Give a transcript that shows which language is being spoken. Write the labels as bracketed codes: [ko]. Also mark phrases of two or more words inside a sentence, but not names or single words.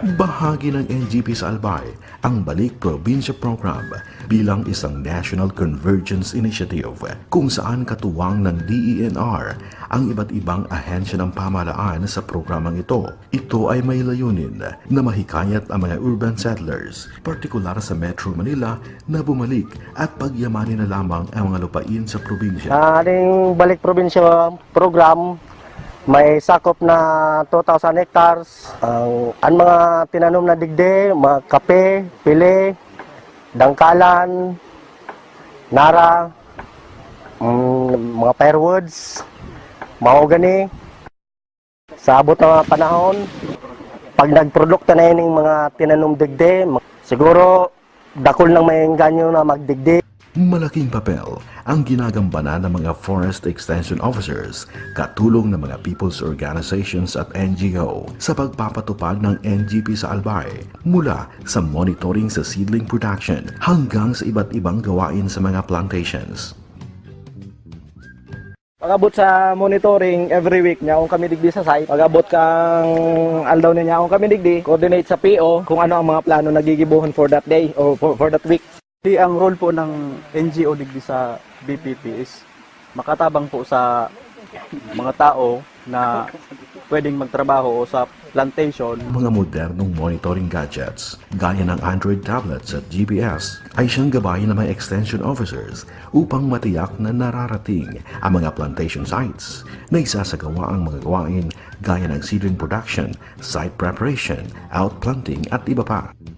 [tl] Bahagi ng NGP sa Albay ang Balik Probinsya Program bilang isang National Convergence Initiative kung saan katuwang ng DENR ang iba't ibang ahensya ng pamahalaan sa programang ito. Ito ay may layunin na mahikayat ang mga [en] urban settlers, [tl] partikular sa Metro Manila, na bumalik at pagyamanin na lamang ang mga lupain sa probinsya. Ating Balik Probinsya Program may sakop na 2,000 hectares. [bik] Ang mga tinanom na digde, mga kape, pili, dangkalan, nara, mga firewoods, mahogany. Sa abot ng mga panahon, pag nagprodukta na yun yung mga tinanom digde, siguro dakol ng may ganyo na magdigde. [tl] Malaking papel ang ginagambana ng mga [en] Forest Extension Officers, [tl] katulong ng mga [en] people's organizations [tl] at NGO sa pagpapatupad ng NGP sa Albay, mula sa monitoring sa [en] seedling production [tl] hanggang sa iba't ibang gawain sa mga plantations. [bik] Pag-abot sa monitoring, every week niya kung kami digdi sa site. Pag-abot kang aldaw niya kung kami digdi, coordinate sa PO kung ano ang mga plano nagigibuhan [en] for that day or for that week. [bik] Ang role po ng NGO digdi sa BPP is makatabang po sa mga tao na pwedeng magtrabaho o sa plantation. [tl] Mga modernong [en] monitoring gadgets, [tl] gaya ng [en] Android tablets [tl] at GPS, ay siyang gabayan ng mga [en] extension officers [tl] upang matiyak na nararating ang mga [en] plantation sites [tl] na isasagawa ang mga gawain gaya ng [en] seedling production, site preparation, outplanting [tl] at iba pa.